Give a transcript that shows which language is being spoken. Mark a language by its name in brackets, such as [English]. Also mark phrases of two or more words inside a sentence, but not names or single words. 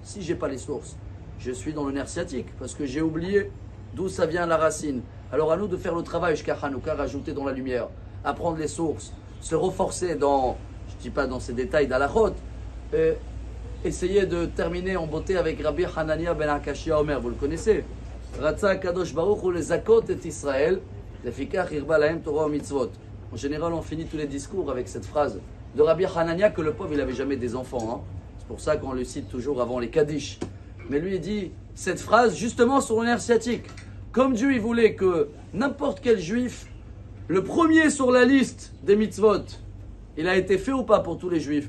[French] Si j'ai pas les sources, je suis dans le nerf sciatique parce que j'ai oublié d'où ça vient la racine. Alors à nous de faire le travail jusqu'à Hanouka, rajouter dans la lumière, apprendre les sources, se renforcer dans, je dis pas dans ces détails d'halachot, essayer de terminer en beauté avec Rabbi Hanania ben Akashia Omer, vous le connaissez. [Hebrew] רצה קדוש ברוך הוא לזכות את ישראל, לפיכך הרבה להם תורה ומצוות. [French] En général, on finit tous les discours avec cette phrase de Rabbi Hanania que le pauvre, il n'avait jamais des enfants. Hein. C'est pour ça qu'on le cite toujours avant les Kaddish. Mais lui, il dit cette phrase justement sur le nerf sciatique. Comme Dieu, il voulait que n'importe quel juif, le premier sur la liste des mitzvot, il a été fait ou pas pour tous les juifs?